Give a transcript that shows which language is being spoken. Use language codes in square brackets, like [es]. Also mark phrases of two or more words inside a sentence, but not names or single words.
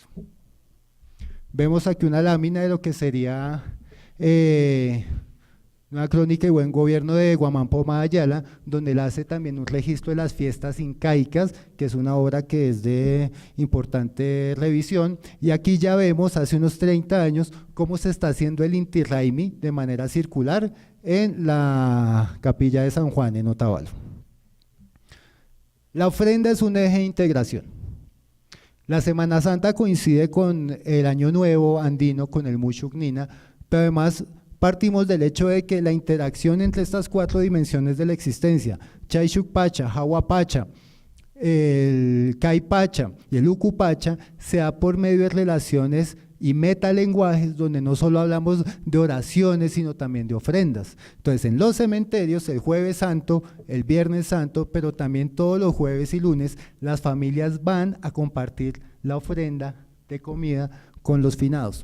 [es] Vemos aquí una lámina de lo que sería una crónica y buen gobierno de Guamán Pomada Ayala, donde él hace también un registro de las fiestas incaicas, que es una obra que es de importante revisión, y aquí ya vemos hace unos 30 años cómo se está haciendo el Inti Raymi de manera circular en la capilla de San Juan en Otavalo. La ofrenda es un eje de integración. La Semana Santa coincide con el Año Nuevo andino, con el Mushugnina, pero además partimos del hecho de que la interacción entre estas 4 dimensiones de la existencia, Chayshuk-pacha, Hawa-pacha, el Kai-pacha y el Uku-pacha, se da por medio de relaciones y metalenguajes donde no solo hablamos de oraciones, sino también de ofrendas. Entonces, en los cementerios, el Jueves Santo, el Viernes Santo, pero también todos los jueves y lunes, las familias van a compartir la ofrenda de comida con los finados.